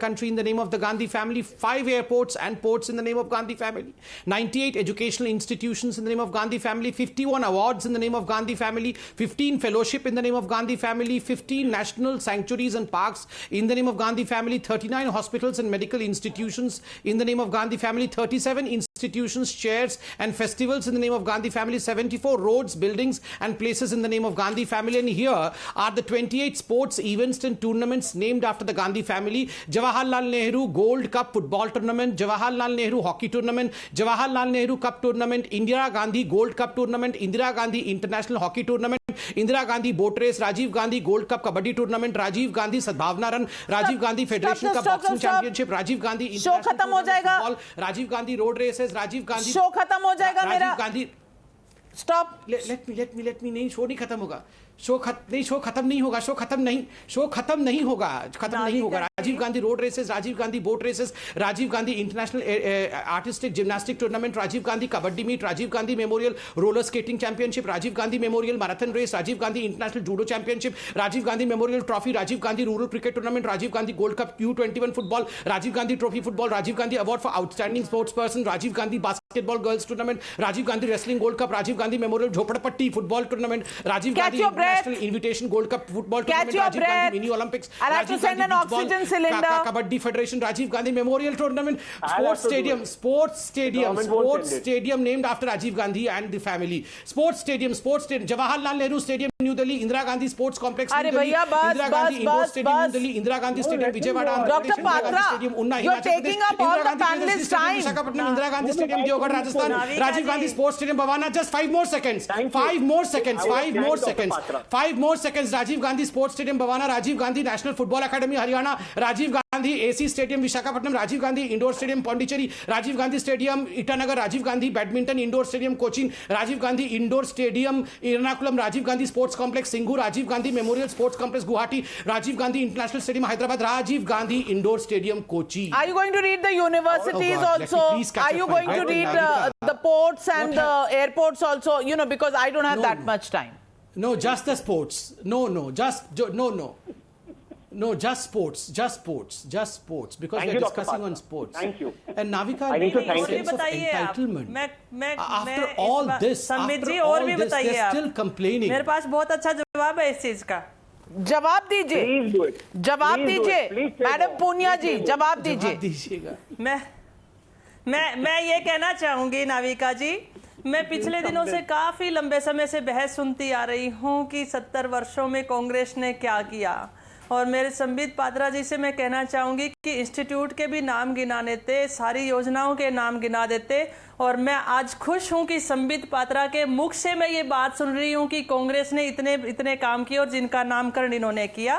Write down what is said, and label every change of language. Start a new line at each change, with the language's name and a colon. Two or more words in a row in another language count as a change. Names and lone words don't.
English: country in the name of the Gandhi family, 5 airports and ports in the name of Gandhi family, 98 educational institutions in the name of Gandhi family, 51 awards in the name of Gandhi family, 15 fellowship in the name of Gandhi family, 15 national sanctuaries and parks in the name of Gandhi family, 39 hospitals and medical institutions in the name of Gandhi family, 37 institutions, chairs and festivals in the name of Gandhi family, 74 roads, buildings and places in the name of Gandhi family. And here are the 28 sports events and tournaments named after the Gandhi family: Jawaharlal Nehru Gold Cup football tournament, Jawaharlal Nehru hockey tournament, Jawaharlal Nehru Cup tournament, Indira Gandhi Gold Cup tournament, Indira Gandhi International Hockey Tournament, Indira Gandhi boat race, Rajiv Gandhi Gold Cup kabaddi tournament, Rajiv Gandhi Sadbhavna Run, Rajiv Gandhi Federation Cup boxing championship, Rajiv Gandhi International football, Rajiv Gandhi road races, Rajiv Gandhi
Hindi: शो खत्म हो जाएगा मेरा.
English: Rajiv Gandhi Stop. let me
Hindi: नहीं, शो नहीं खत्म होगा, शो खत्म नहीं होगा, शो खत्म नहीं होगा.
English: Rajiv Gandhi road races, Rajiv Gandhi boat races, Rajiv Gandhi International Artistic Gymnastic Tournament, Rajiv Gandhi Kabaddi Meet, Rajiv Gandhi Memorial Roller Skating Championship, Rajiv Gandhi Memorial Marathon Race, Rajiv Gandhi International Judo Championship, Rajiv Gandhi Memorial Trophy, Rajiv Gandhi Rural Cricket Tournament, Rajiv Gandhi Gold Cup U21 Football, Rajiv Gandhi Trophy Football, Rajiv Gandhi Award for Outstanding Sportsperson, Rajiv Gandhi Basketball Girls Tournament, Rajiv Gandhi Wrestling Gold Cup, Rajiv Gandhi Memorial Jhopadapatti Football Tournament, Rajiv Gandhi International Invitation Gold Cup Football Tournament, Rajiv Gandhi Mini Olympics, I'll have to send an oxygen cylinder. Kabaddi Federation, Rajiv Gandhi Memorial Tournament, sports stadium named after Rajiv Gandhi and the family, sports stadium, Jawaharlal Nehru Stadium, New Delhi, Indira Gandhi Sports Complex, New Delhi, Indira Gandhi Indoor Stadium, New Delhi, Indira Gandhi Stadium, Vijayawada, Dr. Patra, you're taking up all the panelists' time. Indira Gandhi Stadium, Deoghar, Rajasthan, Rajiv Gandhi Sports Stadium, Bhavana. Just 5 more seconds. 5 more seconds. Rajiv Gandhi Sports Stadium, Bhavana, Rajiv Gandhi National Football Academy, Haryana, Rajiv Gandhi AC Stadium, Visakhapatnam, Rajiv Gandhi Indoor Stadium, Pondicherry, Rajiv Gandhi Stadium, Itanagar, Rajiv Gandhi Badminton Indoor Stadium, Cochin, Rajiv Gandhi Indoor Stadium, Ernakulam, Rajiv Gandhi Sports Complex, Singhu, Rajiv Gandhi Memorial Sports Complex, Guwahati, Rajiv Gandhi International Stadium, Hyderabad, Rajiv Gandhi Indoor Stadium, Kochi. Are you going to read the universities also? Are you going to read the ports and the airports also? You know, because I don't have that much time. No, just the sports. No, just sports. Because we're discussing on sports. Thank you. And Navika, I need to thank you. sense of entitlement. After all this, they're still complaining.
Hindi: मेरे पास बहुत अच्छा जवाब है इस चीज का. जवाब दीजिए.
English: Please do it.
Hindi: जवाब दीजिए. मैडम पूनिया जी, जवाब दीजिएगा. मैं ये कहना चाहूंगी नाविका जी, मैं पिछले दिनों से काफी लंबे समय से बहस सुनती आ रही हूँ कि 70 वर्षों में कांग्रेस ने क्या किया, और मेरे संबित पात्रा जी से मैं कहना चाहूँगी कि इंस्टीट्यूट के भी नाम गिना देते, सारी योजनाओं के नाम गिना देते, और मैं आज खुश हूँ कि संबित पात्रा के मुख से मैं ये बात सुन रही हूँ कि कांग्रेस ने इतने काम किए और जिनका नामकरण इन्होंने किया.